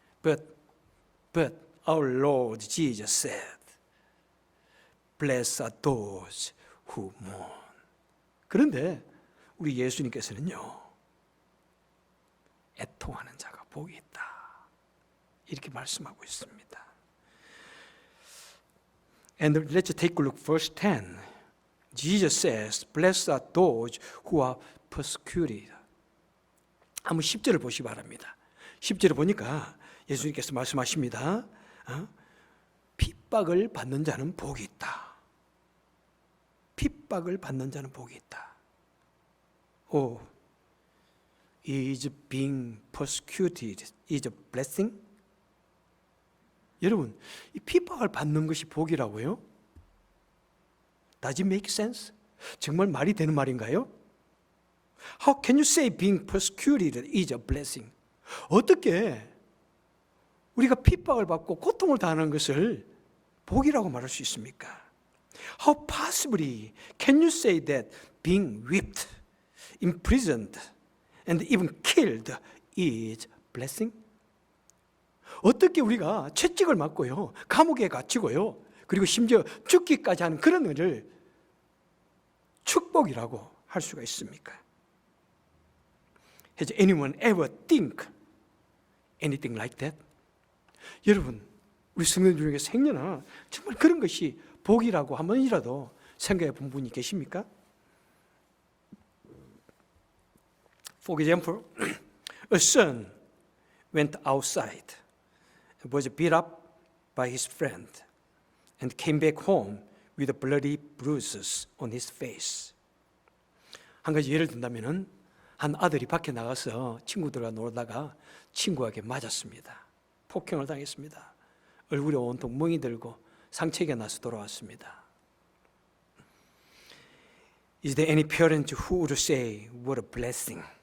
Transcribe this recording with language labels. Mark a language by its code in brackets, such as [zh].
[en] But our Lord Jesus said, Blessed are those who mourn. [ko] 그런데 우리 예수님께서는요, 애통하는 자가 복이 있다. 이렇게 말씀하고 있습니다. [en] And let's take a look verse 10. Jesus says, Blessed are those who are persecuted. [ko] 한번 10절을 보시기 바랍니다. 10절을 보니까 예수님께서 말씀하십니다. 핍박을 받는 자는 복이 있다. 핍박을 받는 자는 복이 있다. [en] Is being persecuted is a blessing? [ko] 여러분, 이 핍박을 받는 것이 복이라고요? [en] Does it make sense? [ko] 정말 말이 되는 말인가요? [en] How can you say being persecuted is a blessing? [ko] 어떻게 우리가 핍박을 받고 고통을 당하는 것을 복이라고 말할 수 있습니까? [en] How possibly can you say that being whipped, imprisoned, and even killed is blessing? [ko] 어떻게 우리가 채찍을 맞고요, 감옥에 갇히고요, 그리고 심지어 죽기까지 하는 그런 일을 축복이라고 할 수가 있습니까? [en] Has anyone ever think anything like that? [ko] 여러분, 우리 성도들 중에 생년아 정말 그런 것이 복이라고 한 번이라도 생각해 본 분이 계십니까? [en] For example, a son went outside and was beat up by his friend and came back home with bloody bruises on his face. [ko] 한 가지 예를 든다면은 한 아들이 밖에 나가서 친구들과 놀다가 친구에게 맞았습니다. 폭행을 당했습니다. 얼굴에 온통 멍이 들고 상처가 나서 돌아왔습니다. [en] Is there any parent who would say, what a blessing?